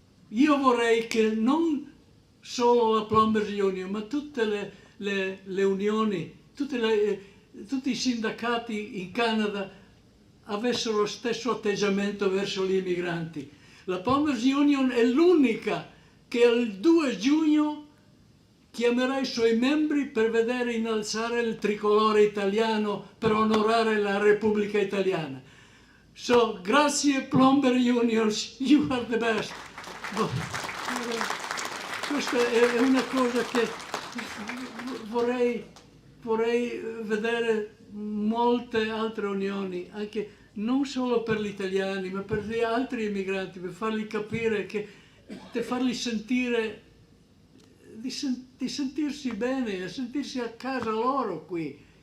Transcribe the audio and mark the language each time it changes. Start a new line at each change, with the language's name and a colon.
Italian: Io vorrei che non solo la Plumbers Union, ma tutte le unioni, tutti i sindacati in Canada avessero lo stesso atteggiamento verso gli immigranti. La Plumbers Union è l'unica che il 2 giugno chiamerà i suoi membri per vedere innalzare il tricolore italiano per onorare la Repubblica Italiana.
English: So,
Italian: grazie
English: Plumber Unions, you are the best.
Italian: Questa è una cosa che vorrei vedere molte altre unioni, anche non solo per gli italiani, ma per gli altri immigranti, per fargli capire per fargli sentire di sentirsi bene, di sentirsi a casa loro qui.